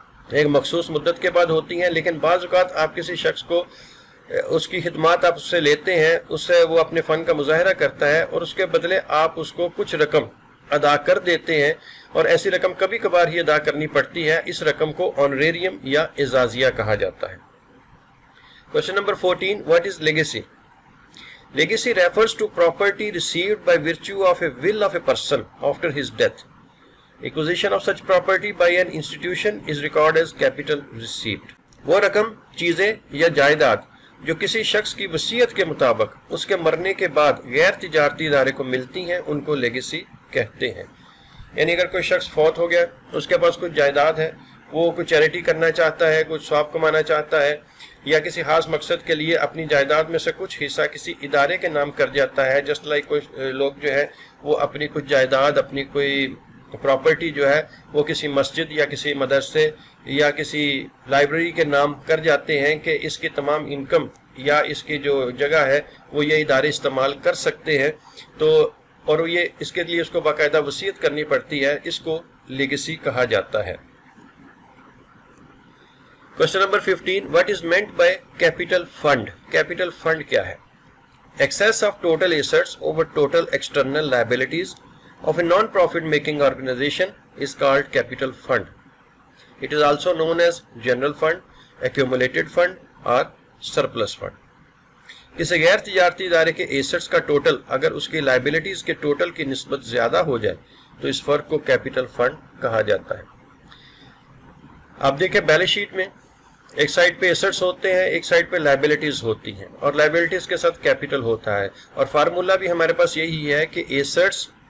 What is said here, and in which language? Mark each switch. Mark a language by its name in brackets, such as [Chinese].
[Urdu] ایک مخصوص مدت کے بعد ہوتی ہیں، لیکن بعض اوقات آپ کسی شخص کو اس کی خدمات آپ اس سے لیتے ہیں، اس سے وہ اپنے فن کا مظاہرہ کرتا ہے اور اس کے بدلے آپ اس کو کچھ رقم ادا کر دیتے ہیں اور ایسی رقم کبھی کبھار ہی ادا کرنی پڑتی ہے۔ اس رقم کو آنریریم یا اعزازیہ کہا جاتا ہے۔ [English] Question number 14. What is legacy? Legacy refers to property received by virtue of a will of a person after his death. Acquisition of such property by an institution is recorded as capital received. [Urdu] وہ رقم، چیزیں یا جائیداد جو کسی شخص کی وصیت کے مطابق اس کے مرنے کے بعد غیر تجارتی ادارے کو ملتی ہیں ان کو لیگیسی کہتے ہیں۔ یعنی اگر کوئی شخص فوت ہو گیا، اس کے پاس کچھ جائیداد ہے، وہ کوئی چیریٹی کرنا چاہتا ہے، کچھ ثواب کمانا چاہتا ہے یا کسی خاص مقصد کے لیے اپنی جائیداد میں سے کچھ حصہ کسی ادارے کے نام کر جاتا ہے، جسٹ لائک کوئی لوگ جو ہے وہ اپنی کچھ جائیداد، اپنی کوئی پراپرٹی جو ہے وہ کسی مسجد یا کسی مدرسے یا کسی لائبریری کے نام کر جاتے ہیں کہ اس کی تمام انکم یا اس کی جو جگہ ہے وہ یہ ادارے استعمال کر سکتے ہیں، تو اور یہ اس کے لیے اس کو باقاعدہ وصیت کرنی پڑتی ہے، اس کو لیگیسی کہا جاتا ہے۔ [English] Question number 15. What is meant by capital fund? Capital fund [Urdu] کیا ہے؟ [English] Excess of total assets over total external liabilities of a non-profit making organization is called capital fund. It is also known as general fund, accumulated fund or surplus fund. [Urdu] کسی غیر تجارتی ادارے کے assets کا total اگر اس کی liabilities کے total کی نسبت زیادہ ہو جائے تو اس فرق کو کیپٹل فنڈ کہا جاتا ہے۔ آپ دیکھیں بیلنس شیٹ میں ایک سائڈ پہ ایسٹس ہوتے ہیں، ایک سائڈ پہ لائبلٹیز ہوتی ہیں اور لائبلٹیز کے ساتھ کیپٹل ہوتا ہے، اور فارمولا بھی ہمارے پاس یہی ہے کہ ایسٹس